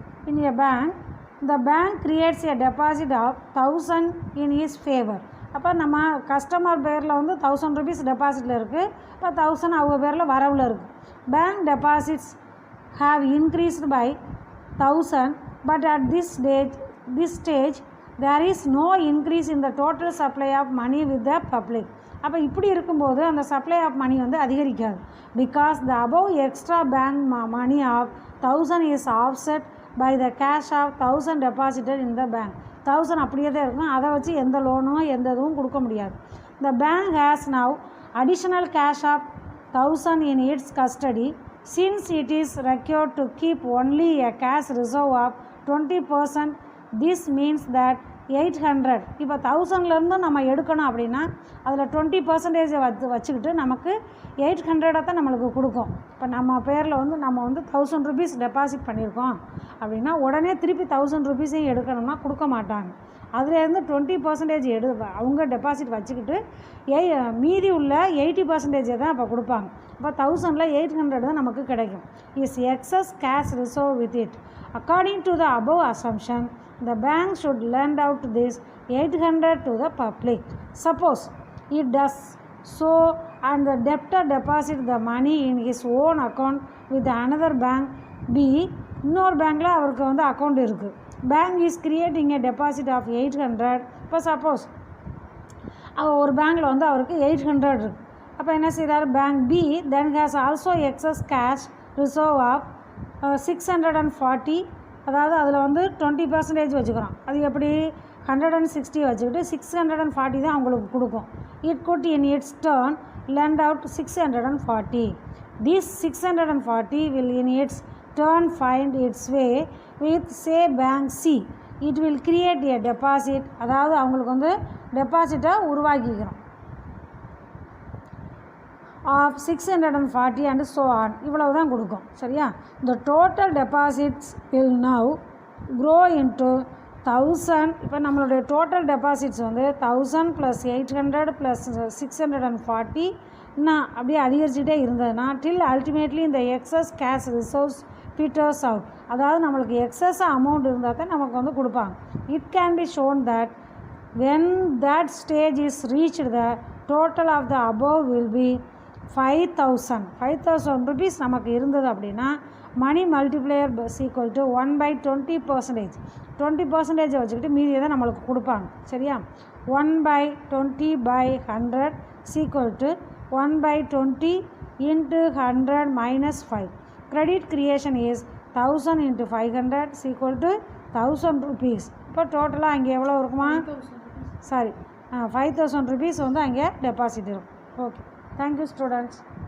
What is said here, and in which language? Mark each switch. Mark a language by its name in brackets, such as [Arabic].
[English] In a bank, the bank creates a deposit of 1000 in his favor. [Tamil] அப்போ நம்ம customer பேரில் வந்து 1000 rupees டெபாசிட்டில் இருக்குது, இப்போ 1000 அவங்க பேரில் வரவில் இருக்குது. [English] Bank deposits have increased by 1000, but at this stage there is no increase in the total supply of money with the public. [Tamil] அப்போ இப்படி இருக்கும்போது அந்த சப்ளை ஆஃப் மணி வந்து அதிகரிக்காது. [English] Because the above extra bank money of 1000 is offset by the cash of 1000 deposited in the bank. [Tamil] 1000 அப்படியே தான் இருக்கும், அதை வச்சு எந்த லோனும் எந்த இதுவும் கொடுக்க முடியாது. [English] The bank has now additional cash of 1000 in its custody. Since it is required to keep only a cash reserve of 20%, this means that 800. [Tamil] இப்போ 1000லேருந்து நம்ம எடுக்கணும் அப்படின்னா அதில் 20% வச்சுக்கிட்டு நமக்கு 800 தான் நம்மளுக்கு கொடுக்கும். இப்போ நம்ம பேரில் வந்து நம்ம வந்து 1000 rupees டெபாசிட் பண்ணியிருக்கோம் அப்படின்னா உடனே திருப்பி 1000 rupees எடுக்கணும்னா கொடுக்க மாட்டாங்க. அதுலேருந்து 20% அவங்க டெபாசிட் வச்சுக்கிட்டு மீதி உள்ள 80% தான் இப்போ கொடுப்பாங்க. இப்போ 1000ல் 800 தான் நமக்கு கிடைக்கும். [English] Is excess cash reserve with it. According to the above assumption the bank should lend out this 800 to the public. Suppose it does so and the debtor deposit the money in his own account with another bank B. [Tamil] இன்னொரு பேங்க்கில் அவருக்கு வந்து account இருக்குது. [English] Bank is creating a deposit of 800. [Tamil] இப்போ suppose ஒரு பேங்க்கில் வந்து அவருக்கு 800 இருக்குது. அப்போ என்ன செய்கிறார், [English] Bank B then has also excess cash reserve of 640. [Tamil] அதாவது அதில் வந்து 20% வச்சுக்கிறோம். அது எப்படி 160 வச்சுக்கிட்டு 640 தான் அவங்களுக்கு கொடுக்கும். [English] It could in its turn lend out 640. This 640 will in its turn find its way with say bank C. It will create a deposit. [Tamil] அதாவது அவங்களுக்கு வந்து டெபாசிட்டை உருவாக்கிக்கிறோம் [English] of 640 and so on. [Tamil] இவ்வளவு தான் கொடுக்கும். சரியா? [English] The total deposits will now grow into 1000. [Tamil] இப்போ நம்மளுடைய total deposits வந்து 1000 + 800 + 640 நான் அப்படியே அதிகரிச்சுட்டே இருந்ததுன்னா [English] till ultimately [Tamil] இந்த excess cash reserves [English] peters out. [Tamil] அதாவது நம்மளுக்கு எக்ஸஸ் அமௌண்ட் இருந்தால் தான் நமக்கு வந்து கொடுப்பாங்க. [English] it can be shown that when that stage is reached the total of the above will be 5,000 rupees [Tamil] நமக்கு இருந்தது அப்படின்னா [English] Money multiplier equal to 1/20%. [Tamil] 20% வச்சுக்கிட்டு மீதியை தான் நம்மளுக்கு கொடுப்பாங்க. [English] சரியா? 1/20/100 equal to 1/20 into 100 minus 5. Credit creation is 1000 into 500 equal to 1000 rupees. [Tamil] இப்போ டோட்டலாக அங்கே எவ்வளோ இருக்குமா? சாரி 5000 rupees வந்து அங்கே டெபாசிட் இருக்கும். [English] Okay, thank you students.